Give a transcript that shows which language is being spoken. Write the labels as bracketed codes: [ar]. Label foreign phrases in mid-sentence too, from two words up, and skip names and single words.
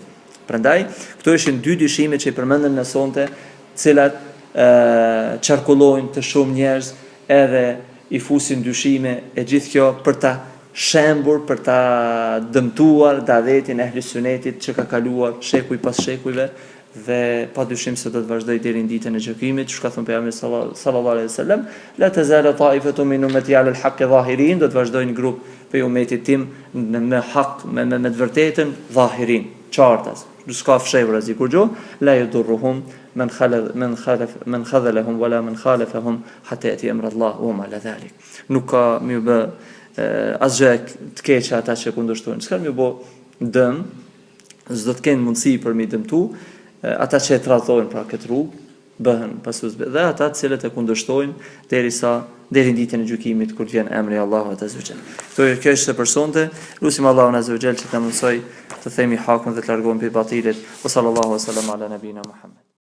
[sq] Prandaj, këto ishin dy dyshime që i përmendëm në sonte, cilat çarkullojnë të shumë njerëz, edhe i fusin dyshime e gjithë kjo për ta shembur, për ta dëmtuar davetin e ehlis sunetit që ka kaluar shekuj pas shekujve, dhe pa dyshim se do të vazhdoj deri në ditën e gjykimit, çka thon pejgamberi [ar] صلى الله عليه وسلم, لا تزال طائفة من أمتي على الحق ظاهرين, [sq] do të vazhdojnë grup për umetit tim me hak, me të vërtetën zahirin, qartas, s'ka fshehur as kur gjë, [ar] لا يضرهم من خذلهم ولا من خالفهم حتى يأتي أمر الله وما لا ذلك. [sq] Nuk ka më bë asgjë të keq ata që kundërshtojnë. S'ka më bë dëm, s'do të kenë mundësi për mi dëmtu. Ata që e tradhtojnë pra këtë rrugë bëhen pasuesve dhe ata të cilët e kundërshtojnë deri në ditën e gjykimit kur vjen emri i Allahut [ar] عز وجل. [sq] Kjo është për sonte. Lutim Allahun [ar] عز وجل [sq] që të mësoj të themi hakun dhe të largohemi prej batilit. [ar] صلى الله عليه وسلم على نبينا محمد.